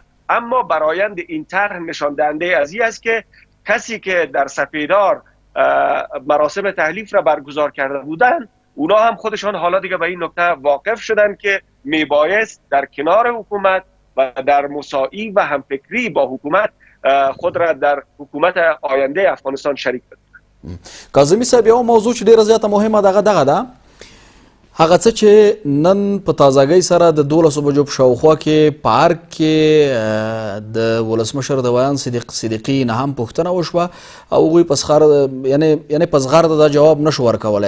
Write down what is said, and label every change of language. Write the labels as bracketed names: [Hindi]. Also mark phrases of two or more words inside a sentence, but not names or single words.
[Persian] اما برآیند این طرح نشان دهنده از این است که کسی که در سپیدار مراسم تحلیف را برگزار کرده بودند، اونا هم خودشان حالا دیگه به این نکته واقف شدن که میبایست در کنار حکومت و در مساعی و همفکری با حکومت خود را در حکومت آینده افغانستان شریک بدن. [Pashto] کاظمی صاحب، یو موضوع چې ډیره زیاته مهمه دغه ده هغه څه چې نن په تازګۍ سره د 12 بجو په شاوخوا کې پارک کې د ولسمشر د بیان صدیقي نه هم پوښتنه وشوه او هغوی په زغرده یعنې په زغرده دا جواب نشو ورکولی.